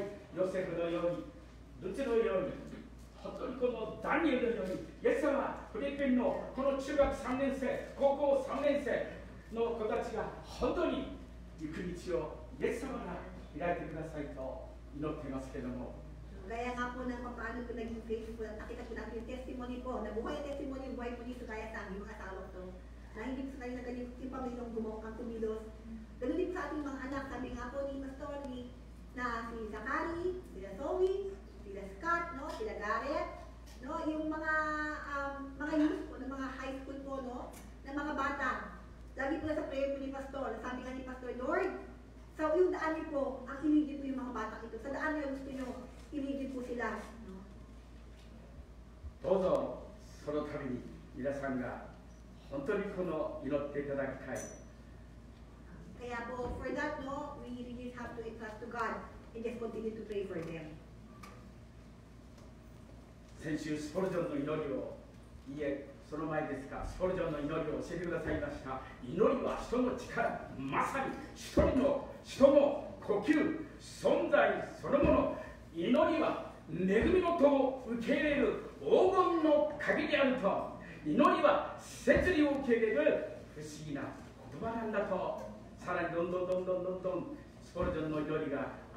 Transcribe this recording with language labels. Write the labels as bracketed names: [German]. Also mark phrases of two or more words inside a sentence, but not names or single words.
[Japanese] ヨセフのように、ルツのように、本当にこのダニエルのように、イエス様、フィリピンのこの中学3年生、高校3年生の子たちが本当に行く道をイエス様が開いてくださいと祈っていますけれども。 [Filipino] Gaya nga po ng paano po naging faithful at nakita po natin yung testimony po, nabuhay ang testimony yung buhay po ni Sugaya-san, yung asawa to, na hindi po sa kanila ganyan yung Panginoong gumawa ang kumilos. Ganun din po sa ating mga anak, sabi nga po ni Pastor na si Zachary, sila Zoe, sila Scott, no, sila Garrett, no, yung mga youth po, ng mga high school po, no, na mga bata. Lagi po na sa prayer po ni Pastor, sabi nga ni Pastor, Lord, sa yung daan niyo po, ang iligid po yung mga bata ito, sa daan niyo gusto niyo, iligid po sila. No? [Japanese] どうぞそのために皆さんが本当にこの祈っていただきたい。 [Filipino] Kaya po, [English] for that, no, we really have to trust to God and just continue to pray for them. [Japanese] 先週スポルジョンの祈りをその前ですか、スポルジョンの祈りを教えてくださいました。祈りは人の力、まさに一人の人の呼吸、存在そのもの。祈りは恵みの戸を受け入れる黄金の鍵であると、祈りは摂理を受け入れる不思議な言葉なんだと、さらにどんどんスポルジョンの祈りがあ